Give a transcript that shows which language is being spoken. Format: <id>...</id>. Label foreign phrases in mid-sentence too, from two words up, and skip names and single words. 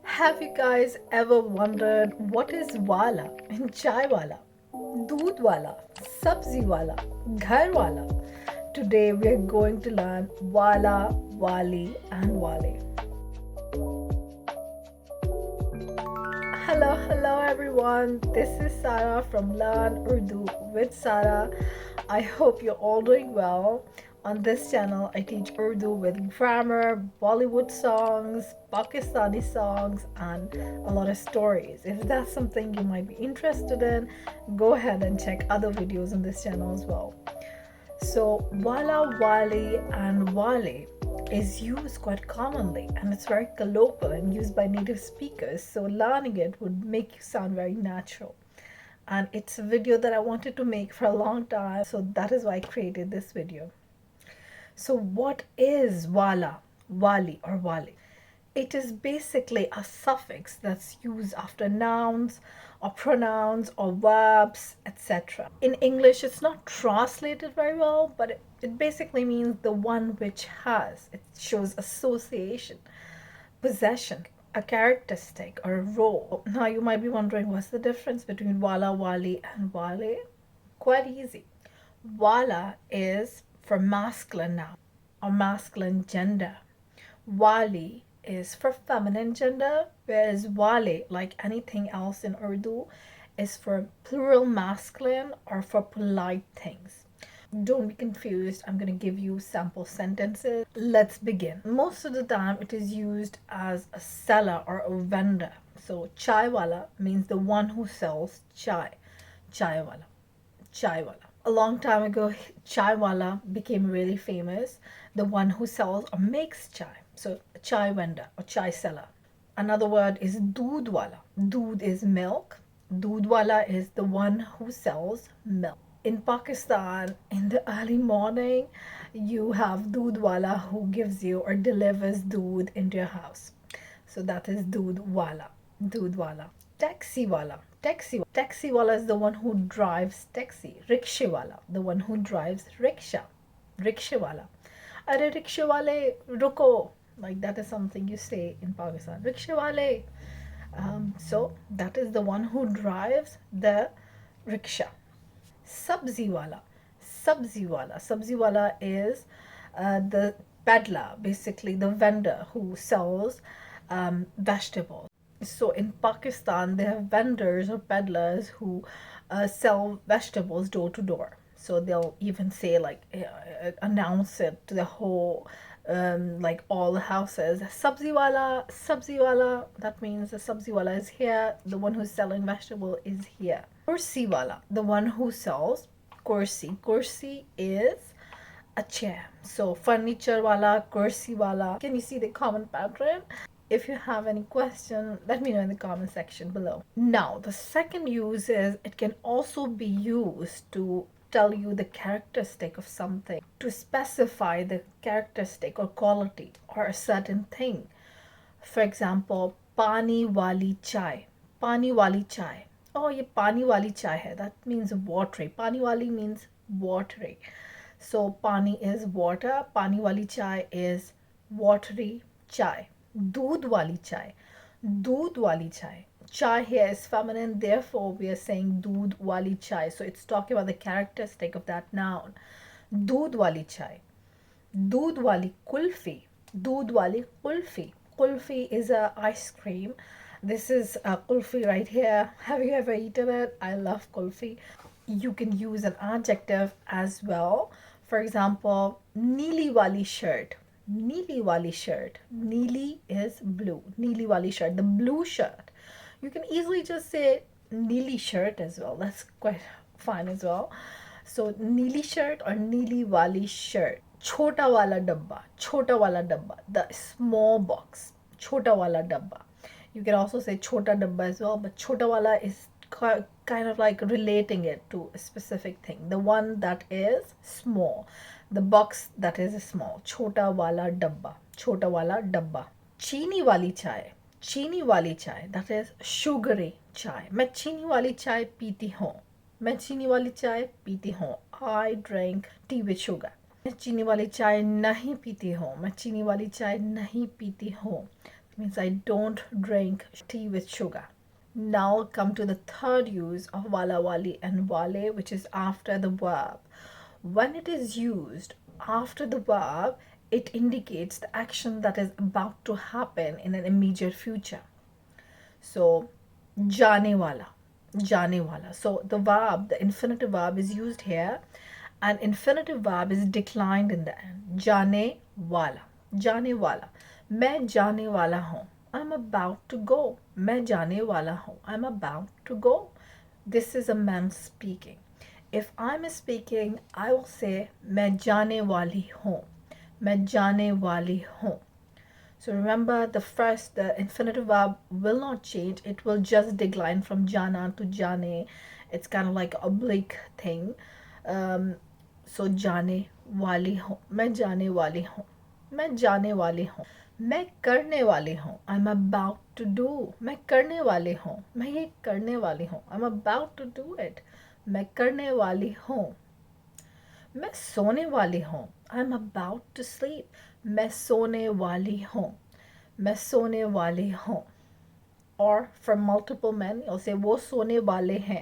<en>Have you guys ever wondered what is wala in</en> <ur>چائے والا، دودھ والا، سبزی والا، گھر والا?</ur> <en>Today we are going to learn</en> <ur>والا، والی,</ur> <en>and wale. Hello everyone. This is Sara from Learn Urdu with Sara. I hope you're all doing well. On this channel, I teach Urdu with grammar, Bollywood songs, Pakistani songs, and a lot of stories. If that's something you might be interested in, go ahead and check other videos on this channel as well. So,</en> <ur>والا، والی,</ur> <en>and wale is used quite commonly and it's very colloquial and used by native speakers. So, learning it would make you sound very natural. And it's a video that I wanted to make for a long time, so that is why I created this video. So, what is</en> <ur>والا، والی,</ur> <en>or wale? It is basically a suffix that's used after nouns or pronouns or verbs, etc. In English, it's not translated very well, but it basically means the one which has. It shows association, possession, a characteristic, or a role. Now, you might be wondering what's the difference between</en> <ur>والا، والی,</ur> <en>and wale? Quite easy. Wala is for masculine noun or masculine gender. Wali is for feminine gender, whereas wale, like anything else in Urdu, is for plural masculine or for polite things. Don't be confused. I'm going to give you sample sentences. Let's begin. Most of the time, it is used as a seller or a vendor. So,</en> <ur>چائے والا</ur> <en>means the one who sells chai.</en> <ur>چائے والا۔ چائے والا.</ur> <en>A long time ago,</en> <ur>چائے والا</ur> <en>became really famous. The one who sells or makes chai. So, chai vendor or chai seller. Another word is</en> <ur>دودھ والا.</ur> <en>Doodh is milk.</en> <ur>دودھ والا</ur> <en>is the one who sells milk. In Pakistan, in the early morning, you have</en> <ur>دودھ والا</ur> <en>who gives you or delivers doodh into your house. So that is</en> <ur>دودھ والا۔ دودھ والا۔ ٹیکسی والا. ٹیکسی والا</ur> <en>is the one who drives taxi.</en> <ur>رکشہ والا,</ur> <en>the one who drives rickshaw.</en> <ur>رکشہ والا۔ ارے رکشہ والے، رکو.</ur> <en>Like that is something you say in Pakistan.</en> <ur>رکشہ والے.</ur> <en>So that is the one who drives the rickshaw.</en> <ur>سبزی والا۔ سبزی والا. سبزی والا</ur> <en>is the peddler, basically the vendor who sells vegetables. So in Pakistan, they have vendors or peddlers who sell vegetables door to door. So they'll even say like announce it to the whole like all the houses.</en> <ur>سبزی والا.</ur> <en>That means the</en> <ur>سبزی والا</ur> <en>is here. The one who's selling vegetable is here.</en> <ur>کرسی والا,</ur> <en>the one who sells kursi. Kursi is a chair. So</en> <ur>فرنیچر والا، کرسی والا.</ur> <en>Can you see the common pattern? If you have any question, let me know in the comment section below. Now, the second use is it can also be used to tell you the characteristic of something, to specify the characteristic or quality or a certain thing. For example,</en> <ur>پانی والی چائے. پانی والی چائے۔ اوہ، یہ پانی والی چائے ہے.</ur> <en>That means watery.</en> <ur>پانی والی</ur> <en>means watery. So, pani is water.</en> <ur>پانی والی چائے</ur> <en>is watery chai.</en> <ur>دودھ والی چائے۔ دودھ والی چائے.</ur> <en>Chai here is feminine, therefore we are saying</en> <ur>دودھ والی چائے.</ur> <en>So it's talking about the characteristic of that noun.</en> <ur>دودھ والی چائے۔ دودھ والی قلفی. دودھ والی قلفی.</ur> <en>Kulfi is a ice cream. This is a kulfi right here. Have you ever eaten it? I love kulfi. You can use an adjective as well. For example,</en> <ur>نیلی والی شرٹ۔ نیلی والی شرٹ.</ur> <en>Neeli is blue.</en> <ur>نیلی والی شرٹ.</ur> <en>The blue shirt. You can easily just say neeli shirt as well. That's quite fine as well. So neeli shirt or</en> <ur>نیلی والی شرٹ. چھوٹا والا ڈبہ۔ چھوٹا والا ڈبہ.</ur> <en>The small box.</en> <ur>چھوٹا والا ڈبہ.</ur> <en>You can also say</en> <ur>چھوٹا ڈبہ</ur> <en>as well, but</en> <ur>چھوٹا والا</ur> <en>is kind of like relating it to a specific thing. The one that is small. The box that is small.</en> <ur>چھوٹا والا ڈبہ۔ چھوٹا والا ڈبہ۔ چینی والی چائے. چینی والی چائے.</ur> <en>That is sugary chai.</en> <ur>میں چینی والی چائے پیتی ہوں۔ میں چینی والی چائے پیتی ہوں.</ur> <en>I drink tea with sugar.</en> <ur>میں چینی والی چائے نہیں پیتی ہوں۔ میں چینی والی چائے نہیں پیتی ہوں.</ur> <en>means I don't drink tea with sugar. Now come to the third use of</en> <ur>والا والی اور والے,</ur> <en>which is after the verb. When it is used after the verb, it indicates the action that is about to happen in an immediate future.</en> <ur>سو، جانے والا، جانے والا.</ur> <en>So the verb, the infinitive verb is used here, and infinitive verb is declined in the end.</en> <ur>جانے والا، جانے والا. میں جانے والا ہوں.</ur> <en>I'm about to go.</en> <ur>میں جانے والا ہوں.</ur> <en>I'm about to go. This is a man speaking. If I'm speaking, I will say</en> <ur>میں جانے والی ہوں. میں جانے والی ہوں.</ur> <en>So remember, the infinitive verb will not change. It will just decline from jana to jane. It's kind of like oblique thing.</en> <ur>سو جانے والی ہوں. میں جانے والی ہوں۔ میں جانے والی ہوں۔ میں کرنے والی ہوں.</ur> <en>I'm about to do.</en> <ur>میں کرنے والی ہوں۔ میں یہ کرنے والی ہوں.</ur> <en>I'm about to do it.</en> <ur>میں کرنے والی ہوں. میں سونے والی ہوں.</ur> <en>I'm about to sleep.</en> <ur>میں سونے والی ہوں۔ میں سونے والی ہوں.</ur> <en>Or for multiple men, you'll say</en> <ur>وہ سونے والے ہیں.</ur>